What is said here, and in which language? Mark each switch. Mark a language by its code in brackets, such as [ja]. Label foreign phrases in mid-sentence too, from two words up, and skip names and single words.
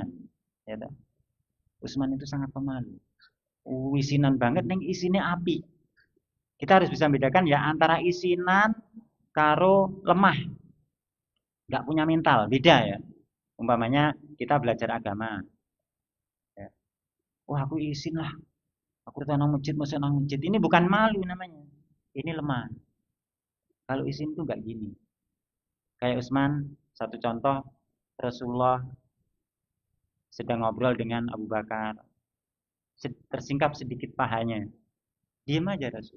[id] Ya, Utsman itu sangat pemalu. [jv] Isinan banget neng isinya api. [id] Kita harus bisa membedakan ya antara [jv] isinan karo lemah. [id] Nggak punya mental, beda ya. Umpamanya kita belajar agama. Ya. [jv] Wah, aku isin lah. Aku nang masjid, masuk nang masjid. [id] Ini bukan malu namanya. Ini lemah. Kalau isin tuh nggak gini. Kayak Utsman, satu contoh, Rasulullah sedang ngobrol dengan Abu Bakar. Tersingkap sedikit pahanya. Diam aja Rasul.